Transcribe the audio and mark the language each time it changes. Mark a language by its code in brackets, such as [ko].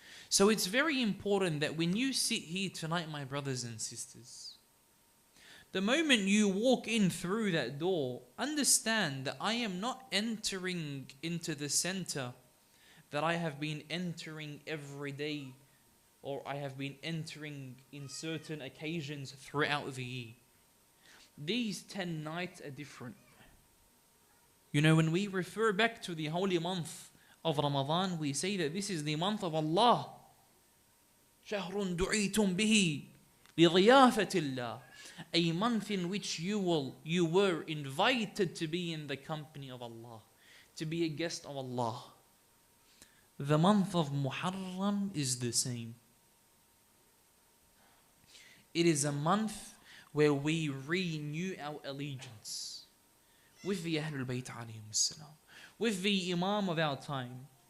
[en] So it's very important that when you sit here tonight, my brothers and sisters, the moment you walk in through that door, understand that I am not entering into the center that I have been entering every day, or I have been entering in certain occasions throughout the year. These 10 nights are different. You know, when we refer back to the holy month of Ramadan, we say that this is the month of Allah. [ar] شهر دعيتم به لضيافة الله. [en] A month in which you were invited to be in the company of Allah, to be a guest of Allah. The month of Muharram is the same. It is a month where we renew our allegiance with the Ahlul Bayt alayhim salam, with the Imam of our time.